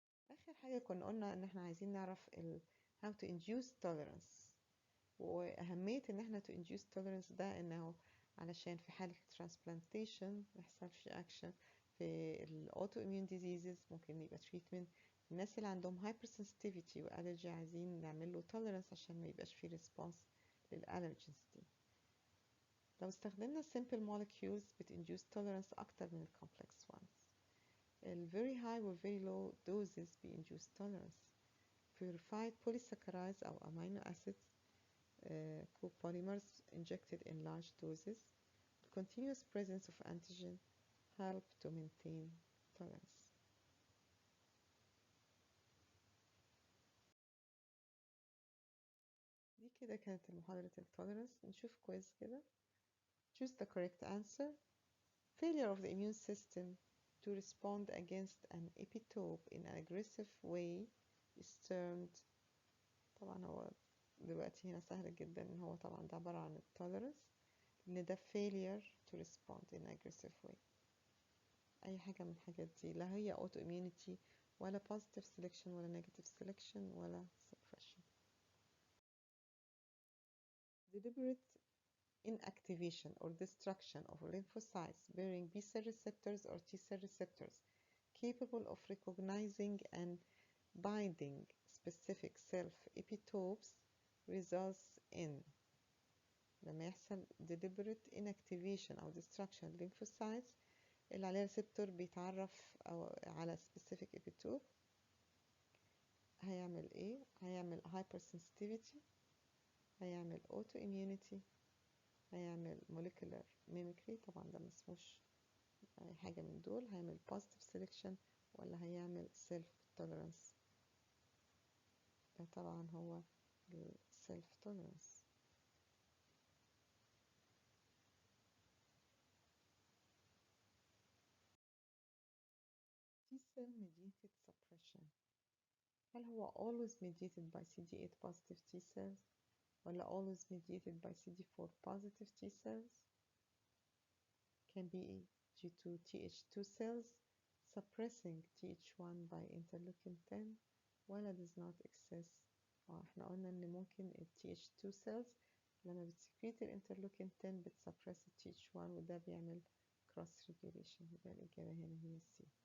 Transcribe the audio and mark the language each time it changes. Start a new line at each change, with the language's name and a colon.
Arabic: آخر حاجة كنا قلنا إن إحنا عايزين نعرف
English: how to induce tolerance،
Arabic: وأهمية إن إحنا to induce tolerance ده إنه علشان في حالة transplantation ميحصلش action في ال autoimmune diseases ممكن يبقى treatment. الناس اللي عندهم hypersensitivity وألرجي عايزين نعمل له tolerance عشان ما يبقاش فيه response للألرجينز دي. لو استخدمنا simple molecules بتinduce tolerance أكتر من ال complex ones. ال
English: very high و very low doses بيinduce tolerance. Purified polysaccharides أو amino acids copolymers injected in large doses. The continuous presence of antigen help to maintain tolerance.
Arabic: دي كده كانت محاضرة التوليرانس. نشوف كويس كده.
English: Choose the correct answer. Failure of the immune system to respond against an epitope in an aggressive way is termed.
Arabic: طبعا هو دلوقتي هنا سهل جدا ان هو طبعا ده عبارة عن التوليرانس ان ده
English: failure to respond in aggressive way.
Arabic: اي حاجة من الحاجات دي لا هي autoimmunity ولا positive selection ولا negative selection ولا suppression.
English: Deliberate inactivation or destruction of lymphocytes bearing B-cell receptors or T-cell receptors capable of recognizing and binding specific self-epitopes results in
Arabic: لما يحصل
English: deliberate inactivation أو destruction lymphocytes
Arabic: اللي عليها
English: receptor
Arabic: بيتعرف أو على
English: specific epitope
Arabic: هيعمل ايه؟ هيعمل hypersensitivity، هيعمل autoimmunity، هيعمل molecular mimicry طبعا ده مسموش أي حاجة من دول، هيعمل positive selection ولا هيعمل self tolerance. ده طبعا هو self tolerance.
English: T-cell mediated suppression
Arabic: هل هو
English: always mediated by CD8 positive T cells
Arabic: ولا
English: always mediated by CD4 positive T cells؟ can be due to Th2 cells suppressing Th1 by interleukin 10 ولا does not exist.
Arabic: احنا قلنا ان ممكن ال Th2 cells لما بتسكريت الانترلوكين 10 بتسبرس ال Th1 وده بيعمل cross regulation. يبقى الإجابة هنا هي C.